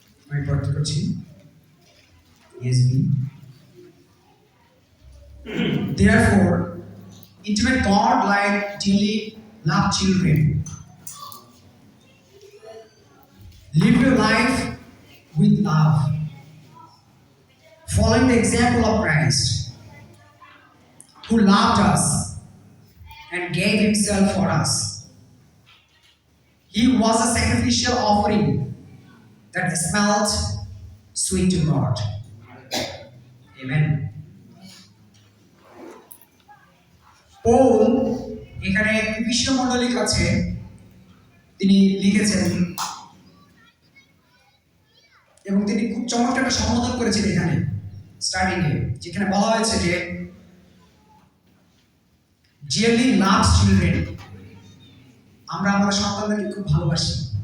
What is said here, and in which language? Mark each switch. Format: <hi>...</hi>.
<bn>আমি পড়তে করছি ESV.</bn> <en>Therefore, intimate God like dearly loved children. Live your life with love, following the example of Christ, who loved us and gave himself for us. He was a sacrificial offering that smelled sweet to God. Amen.</en> <bn>Paul এখানে বিশ্বমণ্ডলীর কাছে তিনি লিখেছেন এবং তিনি খুব চমৎকার একটা সম্বোধন করেছেন এখানে স্টার্টিং এ, যেখানে বলা হয়েছে যে</bn> <en>dearly loved children,</en> <bn>আমরা আমাদের সন্তানদেরকে খুব ভালোবাসি।</bn>